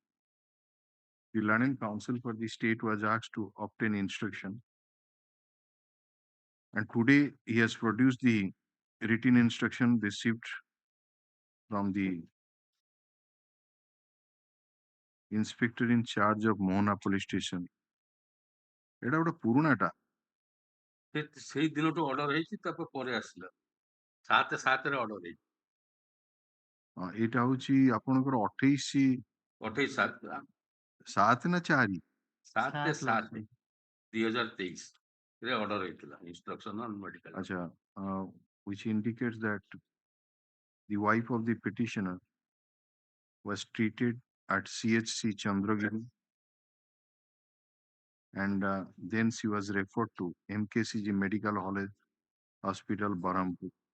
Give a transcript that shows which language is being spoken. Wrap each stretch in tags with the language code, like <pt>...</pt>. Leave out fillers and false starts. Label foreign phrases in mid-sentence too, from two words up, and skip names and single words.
<en>The learned counsel for the state was asked to obtain instruction. And today he has produced the written instruction received from the inspector in charge of Mohana police station.</en> <bn>এটা ওটা পুরোনাটা</bn> <or>ସେଇ ଦିନଠୁ ଅର୍ଡର ହେଇଛି ତାପରେ ପରେ ଆସିଲା 7/7 ଅର୍ଡର ହେଇଛି ଏଇଟା ହଉଛି ଆପଣଙ୍କର 28 28/7 7 ନା 4? 7/7 2023 ରେ ଅର୍ଡର ହେଇଥିଲା</or> <en>instruction on medical.</en> <or>ଆଚ୍ଛା,</or> <en>which indicates that the wife of the petitioner was treated at CHC Chandragiri, and then she was referred to MKCG Medical Hospital, Berhampur.</en>